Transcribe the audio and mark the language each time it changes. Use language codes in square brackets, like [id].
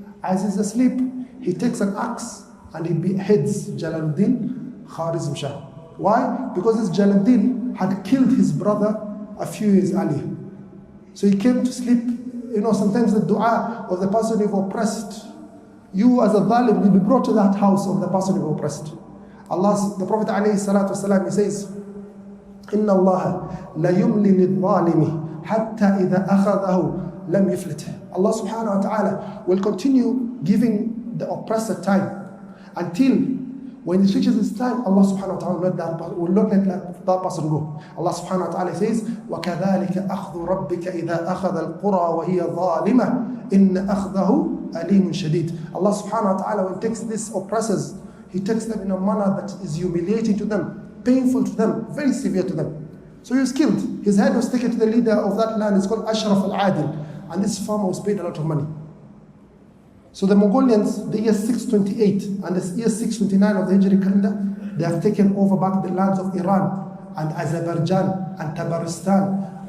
[en] As he's asleep, he takes an axe and he beheads Jalaluddin Khwarizm Shah. Why? Because this Jalaluddin had killed his brother a few years earlier. So he came to sleep. Sometimes the dua of the person who oppressed, you as a zalim will be brought to that house of the person who oppressed. The Prophet ﷺ, he says, [ar] إِنَّ اللَّهَ لَيُمْلِ لِلظَّالِمِ حَتَّى إِذَا أَخَذَهُ لَمْ يُفْلِتْ. [en] Allah subhanahu wa ta'ala will continue giving the oppressor time until when it reaches its time, Allah subhanahu wa ta'ala will not let that person go. Allah subhanahu wa ta'ala says, [ar] وَكَذَلِكَ أَخْذُ رَبِّكَ إِذَا أَخَذَ الْقُرَى وَهِيَ ظَالِمَةٌ إِنَّ أَخْذَهُ أَلِيمٌ شَدِيدٌ. [en] Allah subhanahu wa ta'ala, when He takes these oppressors, He takes them in a manner that is humiliating to them, painful to them, very severe to them. So he was killed. His head was taken to the leader of that land. It's called Ashraf al-Adil. And this farmer was paid a lot of money. So the Mongolians, the year 628 and the year 629 of the Hijri calendar, they have taken over back the lands of Iran and Azerbaijan and Tabaristan.